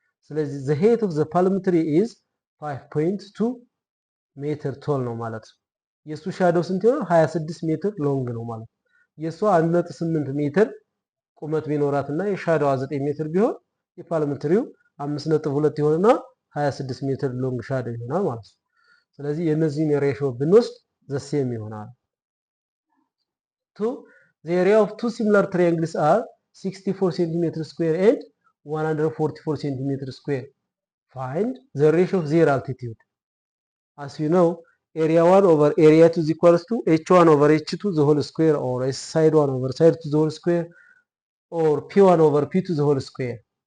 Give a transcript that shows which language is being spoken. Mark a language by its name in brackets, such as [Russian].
[Amharic] ስለዚህ [English] the height of the palm tree is 5.2 meter tall [Amharic] ነው ማለት ነው። የሱ ሻዶው ስንት ይሆናል? 26 ሜትር ሎንግ ነው ማለት ነው። የሷ 1.8 ሜትር ቁመት ቢኖራትና የሻዶዋ 9 ሜትር ቢሆን የፓልም ትሪው 5.2 ይሆንና 26 ሜትር ሎንግ ሻዶው ይሆናል ማለት ነው። ስለዚህ የነዚህን ሬሾ ብንወስድ [English] the same [Amharic] ይሆናል። 2. [English] The area of two similar triangles are 64 cm square and 144 cm square. Find the ratio of their altitude. As you know, area 1 over area 2 is equals to h1 over h2 the whole square, or side 1 over side 2 the whole square, or p1 over p2 the whole square.